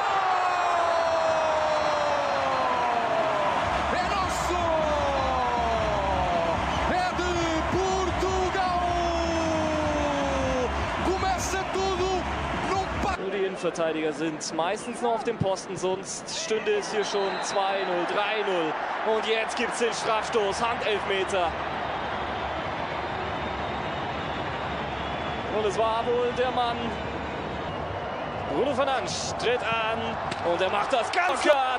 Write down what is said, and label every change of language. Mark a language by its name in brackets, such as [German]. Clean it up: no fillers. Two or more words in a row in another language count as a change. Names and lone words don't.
[Portuguese] É nosso! É de Portugal! Começa tudo num [German] Nur die Innenverteidiger sind meistens noch auf dem Posten, sonst stünde es hier schon 2-0, 3-0. Und jetzt gibt es den Strafstoß, Handelfmeter. Und es war wohl der Mann. Bruno Fernandes tritt an und er macht das ganz klar.